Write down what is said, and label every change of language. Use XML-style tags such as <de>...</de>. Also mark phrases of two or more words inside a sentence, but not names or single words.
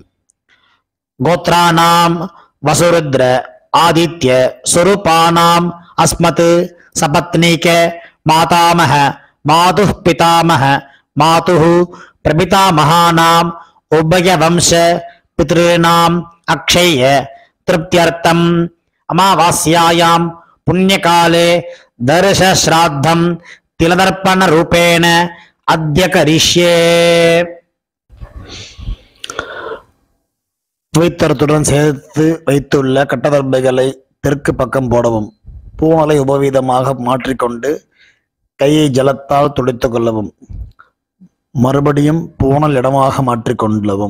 <sa>गोत्राणाम् वसुरुद्र आदित्य स्वरूपाणाम् अस्मत् सपत्नीक मातामह मातुः पितामह मातुः प्रपितामहानाम् उभय वंश पितॄणाम् अक्षय तृप्त्यर्थम् अमावास्यायाम् पुण्यकाले दर्श श्राद्धम तिलदर्पण रूपेण अद्य करिष्ये.</sa> <ta>புவித்தரத்துடன் சேர்த்து வைத்துள்ள கட்டதர்பைகளை தெற்கு பக்கம் போடவும். பூமலை உபவீதமாக மாற்றிக்கொண்டு கையை ஜலத்தால் துடைத்துக் கொள்ளவும். மறுபடியும் பூணல் இடமாக மாற்றிக்கொள்ளவும்.</ta>